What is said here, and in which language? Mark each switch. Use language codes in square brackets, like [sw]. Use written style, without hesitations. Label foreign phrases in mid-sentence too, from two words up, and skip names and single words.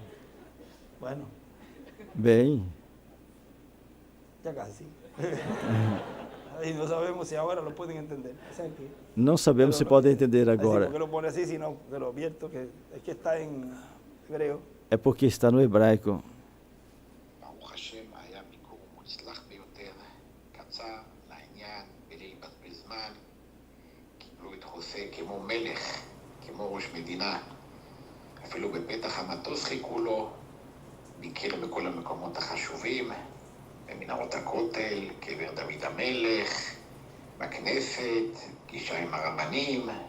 [pt] Bem, não sabemos se podem entender agora. É porque está no hebraico. [he] כמו מלך, כמו ראש מדינה, אפילו בפתח המטוס חיכו לו, ביקר בכל המקומות החשובים, במנהרות הכותל, קבר דוד המלך, בכנסת, פגישה עם הרבנים,